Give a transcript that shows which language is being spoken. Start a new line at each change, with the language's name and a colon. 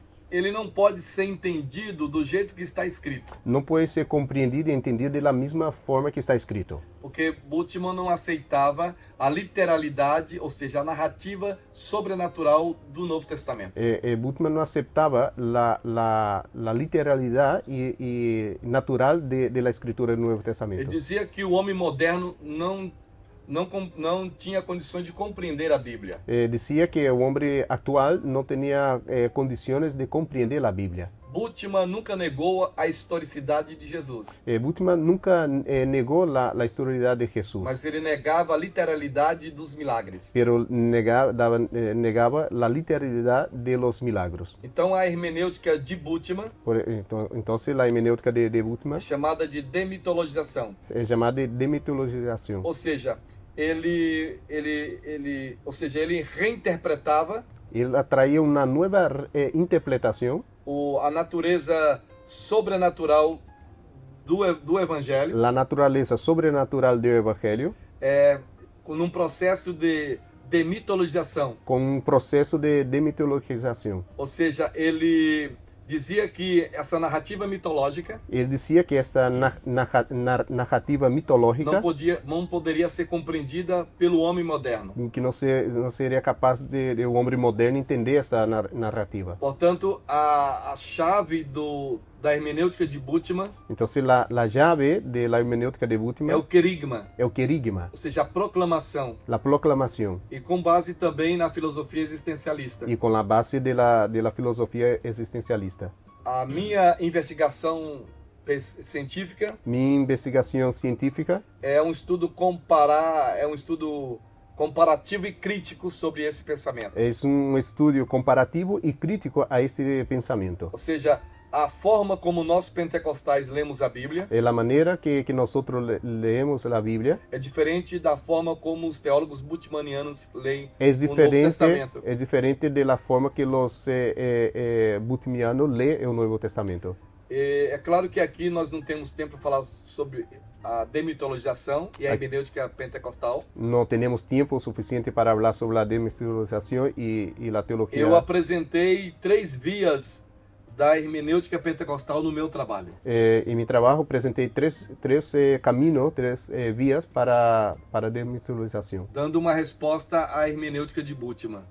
Portuguese: ele não pode ser entendido do jeito que está escrito.
Spanish: no puede ser comprendido y entendido de la misma forma que está escrito.
Portuguese: Porque Bultmann não aceitava a literalidade, ou seja, a narrativa sobrenatural do Novo Testamento.
Spanish: Bultmann no aceptaba la literalidad y natural de la escritura del Nuevo
Portuguese: Ele
Spanish: Testamento.
Portuguese: dizia que o homem moderno não tinha condições de compreender a Bíblia.
Spanish: Decía que el hombre actual no tenía condiciones de comprender la Biblia.
Portuguese: Bultmann nunca negou a historicidade de Jesus,
Spanish: Bultmann nunca negó la historicidad de Jesús,
Portuguese: mas ele negava a literalidade dos milagres.
Spanish: pero negaba la literalidad de los milagros.
Portuguese: Então a hermenêutica de Bultmann
Spanish: Entonces la hermenéutica de Bultmann
Portuguese: é chamada de demitologização.
Spanish: es llamada de demitologización.
Portuguese: Ou seja, ele reinterpretava
Spanish: Él traía una nueva interpretación,
Portuguese: a natureza sobrenatural do Evangelho,
Spanish: la naturaleza sobrenatural del Evangelio,
Portuguese: num processo de demitologização.
Spanish: con un proceso de demitologización.
Portuguese: Ou seja, ele dizia que essa narrativa mitológica
Spanish: Él decía que esta narrativa mitológica
Portuguese: não poderia ser compreendida pelo homem moderno.
Spanish: que no sería capaz de un hombre moderno entender esta narrativa.
Portuguese: Portanto, a chave da hermenêutica de Bultmann
Spanish: Entonces la llave de la hermenéutica de
Portuguese: é o
Spanish: Bultmann
Portuguese: querigma,
Spanish: es el querigma,
Portuguese: ou seja, a proclamação,
Spanish: la proclamación,
Portuguese: e com base também na filosofia existencialista.
Spanish: y con la base de la filosofía existencialista.
Portuguese: A minha investigação científica
Spanish: Mi investigación científica
Portuguese: é um estudo comparativo e crítico sobre esse pensamento.
Spanish: es un estudio comparativo y crítico a este pensamiento.
Portuguese: Ou seja, a forma como nós pentecostais lemos a Bíblia
Spanish: La manera que nosotros leemos la Biblia
Portuguese: é diferente da forma como os teólogos bultmannianos leem
Spanish: es
Portuguese: o Novo Testamento.
Spanish: diferente de la forma que los bultmannianos leen el Nuevo Testamento.
Portuguese: É claro que aqui nós não temos tempo para falar sobre a demitologização e a hermenêutica pentecostal.
Spanish: No tenemos tiempo suficiente para hablar sobre la demitologización y la teología.
Portuguese: Eu apresentei 3 vias da hermenêutica pentecostal no meu trabalho.
Spanish: En mi trabajo presenté tres caminos, tres vías para demitologización,
Portuguese: Dando uma resposta à hermenêutica de Bultmann.